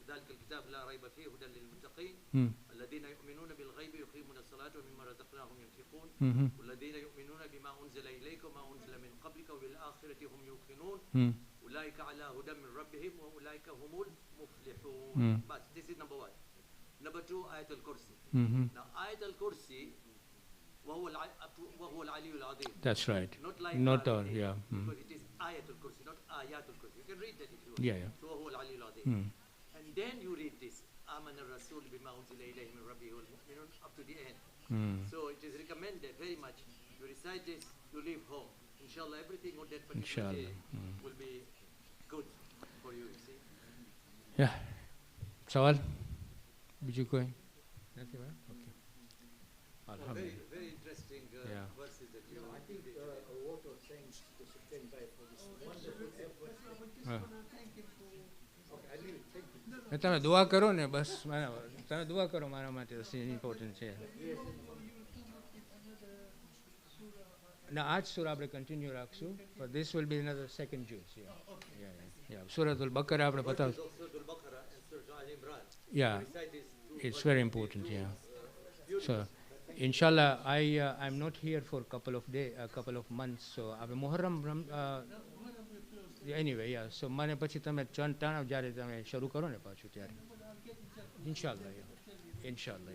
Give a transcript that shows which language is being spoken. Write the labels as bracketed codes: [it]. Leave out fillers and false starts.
[ar] ذلك الكتاب لا ريب فيه هدى للمتقين الذين يؤمنون بالغيب يقيمون الصلاة ومما رزقناهم ينفقون والذين يؤمنون بما أنزل إليك وما أنزل من قبلك وبالآخرة هم يوقنون أولئك على هدى من ربهم وأولئك هم المفلحون. [en] But this is number 1. Number 2, Ayat al-Kursi. Now Ayat al-Kursi [ar] وهو العلي العظيم. [en] That's right. Not all. Yeah. Because it is Ayat al-Kursi, not Ayat al-Kursi. You can read that if you want. Yeah. So [ar] وهو العلي العظيم. [en] And then you read this [ar] آمن الرسول بما أنزل إليه من ربه والمؤمنون [en] up to the end. So it is recommended very much. You recite this, you leave home. Inshallah, everything on that particular day will be good for you, you see. Yeah. Sawal? [gu] Biju koi? [en] Nothing, right? Okay. Alhamdulillah. Very interesting verses that you I think what was saying to Sultan Bhai for this wonderful effort. Okay, I leave it. Thank you. [gu] તમે દુઆ કરો ને બસ તમે દુઆ કરો મારા માટે important છે ના આજ સૂરા આપણે કન્ટિન્યુ રાખશું [en] but this will be another second juice. [gu] Yeah. Surah Al-Baqarah આપણે બતાવશું. [en] Yeah, it's very important. Yeah. So inshallah I'm not here for a couple of months, so આપણે Muharram anyway, yeah. [gu] So મને પછી તમે ટાણા જ્યારે તમે શરૂ કરો ને પાછું ત્યારે inshallah.